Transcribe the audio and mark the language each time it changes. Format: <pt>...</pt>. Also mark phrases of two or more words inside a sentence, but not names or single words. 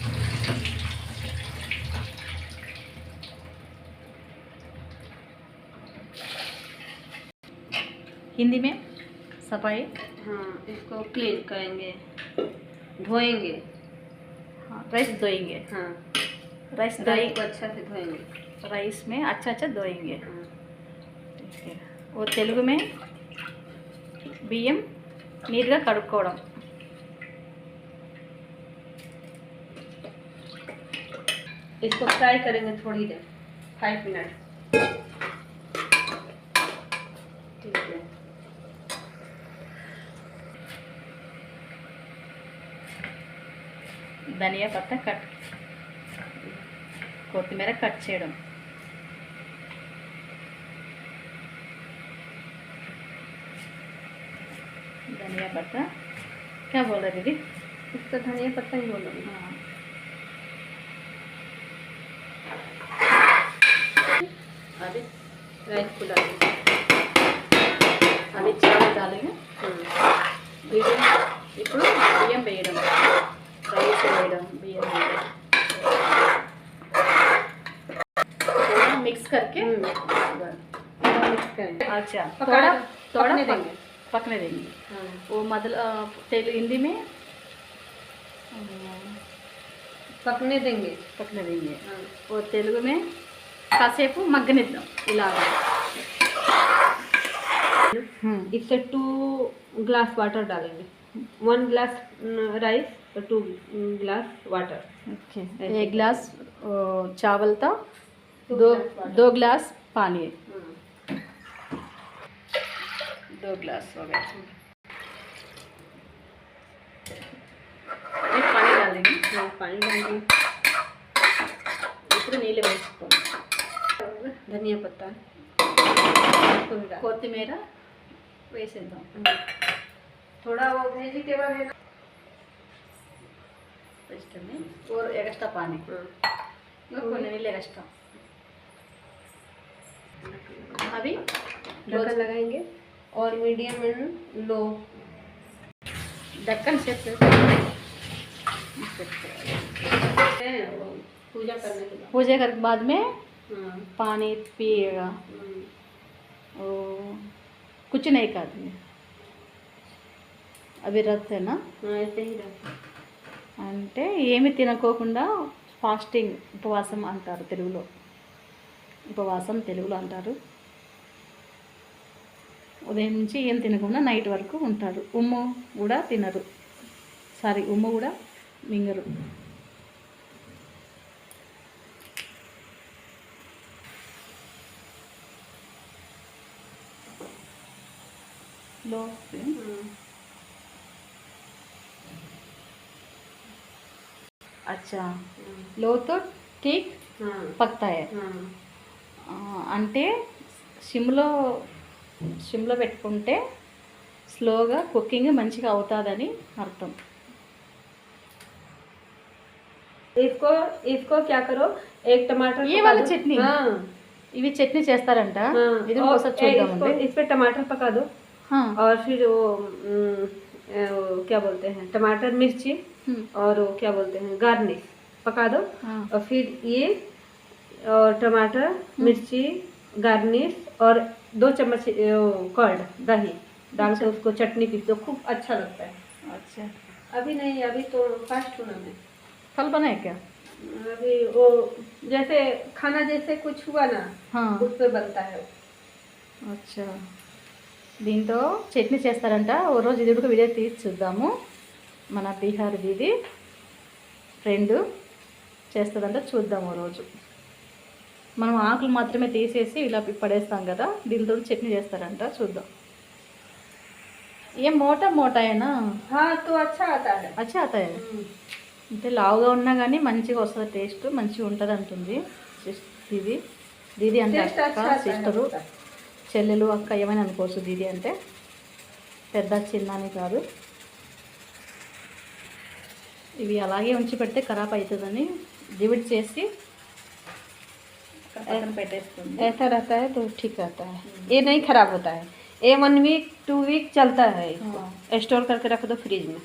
<hi>हिंदी में सफाई, हाँ, इसको क्लीन करेंगे, धोएंगे। हाँ राइस धोएंगे, हाँ, राइस राइस धोएंगे, को अच्छा से धोएंगे। राइस में अच्छा धोएंगे। हाँ, ठीक है। वो तेलुगु में</hi> <te>బియ్యం నీట్గా కడుక్కోవడం।</te> <hi>इसको फ्राई करेंगे थोड़ी देर, 5 मिनट। ठीक है। धनिया पत्ता</hi> <te>కట్, కొత్తిమీర కట్ చేయడం।</te> <hi>धनिया पत्ता क्या बोल रहे दीदी? इसका धनिया पत्ता ही बोल रही हूँ। हाँ अभी राइस को डालेंगे। अभी चावल डालेंगे।</hi> <te>बिయ్యం ఇప్పుడు బియ్యం వేయడం, రైస్ వేయడం, బియ్యం వేయడం,</te> <hi>थोड़ा मिक्स करके मिक्स करेंगे। अच्छा थोड़ा थोड़ा देंगे। पकने देंगे। हाँ, वो हिंदी में पकने देंगे। पकने देंगे। हाँ, वो तेलुगु में</hi> <te>కాసేపు మగ్గనిద్దాం ఇలాగా।</te> <hi>इससे 2 ग्लास वाटर डालेंगे। 1 ग्लास राइस और 2 ग्लास वाटर। ओके, 1 गिलास चावल था, 2 2 गिलास पानी, 2 गिलास हो गया। एक पानी डाल देंगे। हाँ, पानी डालेंगे।</hi> <te>ఇప్పుడు నీళ్ళు వేసుకోండి।</te> <hi>धनिया पत्ता इसको भी डाल।</hi> <te>కొత్తిమీర వేసేద్దాం।</te> <hi>थोड़ा वो वेजिटेबल है ना, వేసుకొని और एक्स्ट्रा पानी,</hi> <te>ఇంకా కొన్ని నీళ్ళు ఎక్స్ట్రా।</te> <hi>अभी ढक्कन लगाएंगे और मीडियम एंड लो। ढक्कन से पूजा करने के बाद। पूजा करने के बाद में हाँ, पानी पिएगा। ओ, कुछ नहीं खाते, अभी रथ है ना, हाँ, ऐसे ही रहता है।</hi> <te>అంటే ఏమి తినకోకుండా ఫాస్టింగ్, ఉపవాసం అంటారు తెలుగులో, ఉపవాసం తెలుగులో అంటారు। ఉదయం నుంచి ఏం తినకుండా నైట్ వరకు ఉంటారు। ఉమ్ము కూడా తినరు, సారీ ఉమ్ము కూడా మింగరు।</te> <hi>लो अच्छा, लो तो ठीक हाँ, पकता है।</hi> <te>అంటే సిమ్లో పెట్టుకుంటే స్లోగా కుకింగ్ మంచిగా అవుతుందని అర్థం।</te> <hi>इसको इसको क्या करो, एक टमाटर ये पका वाला दो। चटनी? हाँ,</hi> <te>ఇవి చట్నీ చేస్తారంట,</te> <hi>हाँ,</hi> <te>ఇది</te> <hi>और</hi> <te>ఒకసారి చూద్దామండి।</te> <hi>इस पे टमाटर पका दो। हाँ और फिर वो क्या बोलते हैं, टमाटर मिर्ची और वो क्या बोलते हैं गार्निश पका दो। हाँ और फिर ये और टमाटर मिर्ची गार्निश और 2 चम्मच कर्ड दही डाल के उसको चटनी पीस दो, खूब अच्छा लगता है। अच्छा, अभी नहीं, अभी तो फास्ट होना है। कल बनाए क्या? अभी वो जैसे खाना जैसे कुछ हुआ ना, हाँ उस पे बनता है।</hi> <te>అచ్చా, దీంతో చట్నీ చేస్తారంట। ఓ రోజు ఇది కూడా వీడియో తీసి చూద్దాము। మన బీహార్ దీది ఫ్రెండ్ చేస్తుందంట, చూద్దాము ఓ రోజు। మనం ఆకులు మాత్రమే తీసేసి ఇలా పడేస్తాం కదా, దీంతో చట్నీ చేస్తారంట, చూద్దాం। ఏ మోటా అయినా</te> <hi>हाँ, तो अच्छा आता है।</hi> <te>అచ్చా అవుతాయి, అంటే లావుగా ఉన్నా కానీ మంచిగా వస్తుంది, టేస్ట్ మంచిగా ఉంటుంది అంటుంది దీది। దీది అంటే</te> <hi>टेस्ट</hi> <te>అక్క,</te> <hi>अच्छा आता है</hi> <te>సిస్టరు,</te> <hi>उसका।</hi> <te>చెల్లెలు, అక్క ఏమైనా అనుకోవచ్చు దీది అంటే, పెద్ద చిన్న అని కాదు। ఇవి అలాగే ఉంచి పెడితే ఖరాబ్ అవుతుందని డివిడ్ చేసి పక్కన పెట్టేస్తుంది.</te> <hi>ऐसा रहता है तो ठीक रहता है, ये नहीं खराब होता है। ये 1 वीक 2 वीक चलता है, इसको स्टोर करके रख दो फ्रिज में।</hi>